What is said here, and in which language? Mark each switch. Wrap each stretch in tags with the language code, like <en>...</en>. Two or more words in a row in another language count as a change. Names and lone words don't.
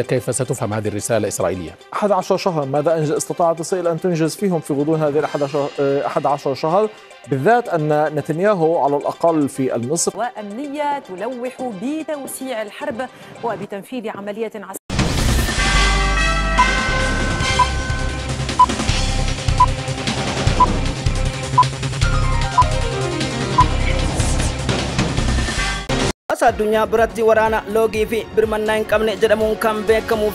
<ar>كيف ستفهم هذه الرسالة الإسرائيلية؟ 11 شهرا ماذا استطاعت إسرائيل أن تنجز فيهم في غضون هذه 11 شهر، بالذات أن نتنياهو على الأقل في مصر وأمنية تلوح بتوسيع الحرب وبتنفيذ عملية عسكرية.</ar> <om>addunyaa biratti waraana loogii fi birmannaa hin qabne jedhamuun kan beekamuu</om>